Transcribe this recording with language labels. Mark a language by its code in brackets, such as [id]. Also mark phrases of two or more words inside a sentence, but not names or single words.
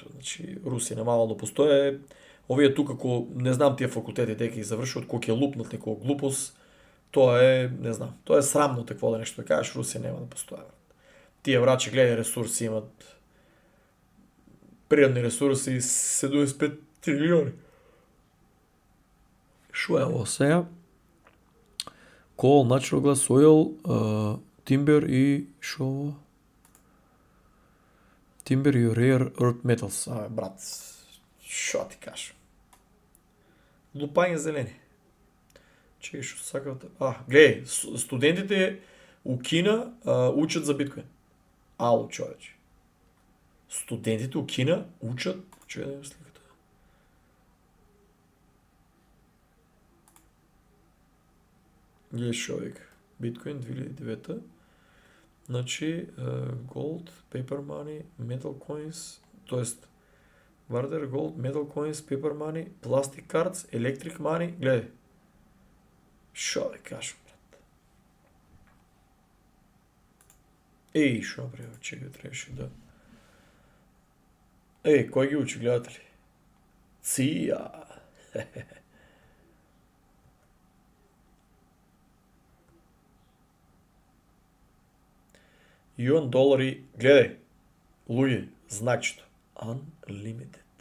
[mk] Значи Русија немало да постои. Овие тука ко не знам тие факултети дека ги завршуват, кој ќе лупнат некоја глупост, тоа е, не знам, тоа е срамно такво да нешто да кажеш, Русија нема да постои. Тие врачи гледај ресурси имат природни ресурси 75 трилиони. Шо е ово сега? [en] Coal, natural gas, oil, timber [mk] и шо ово? [en] Timber и rare earth metals. [mk] Брат, шо ти кажам? Лупање зелени. Чекай, што сакавте? Гледај, студентите у Кина учат за биткоин. Ало, човече. Студентите у Кина учат... Чекай да имам сликата. Гледај шо вика. Биткоин 2009. Значи, [en] gold, paper money, metal coins, тоест barter, gold, metal coins, paper money, plastic cards, electric money, [mk] гледај. Шо да кажам, брат? Шо направи, чекай, трябваше да... кој ги учи, гледате ли? Ција! Юан, долари, гледај, луѓе, значито, unlimited.